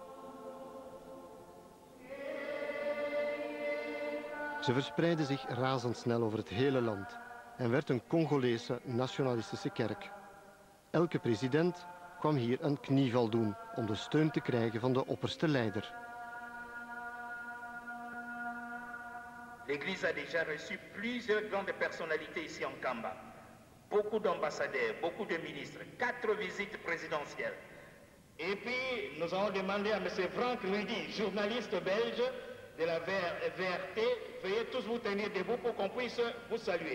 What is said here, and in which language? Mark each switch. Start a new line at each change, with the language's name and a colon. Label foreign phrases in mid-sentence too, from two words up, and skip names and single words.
Dutch: Ze verspreidde zich razendsnel over het hele land en werd een Congolese nationalistische kerk. Elke president kwam hier een knieval doen om de steun te krijgen van de opperste leider.
French: L'Église a déjà reçu plusieurs grandes personnalités ici en Nkamba. Beaucoup d'ambassadeurs, beaucoup de ministres, 4 visites présidentielles. Et puis, nous avons demandé à M. Franck Rudy, journaliste belge de la VRT, veuillez tous vous tenir debout pour qu'on puisse vous saluer.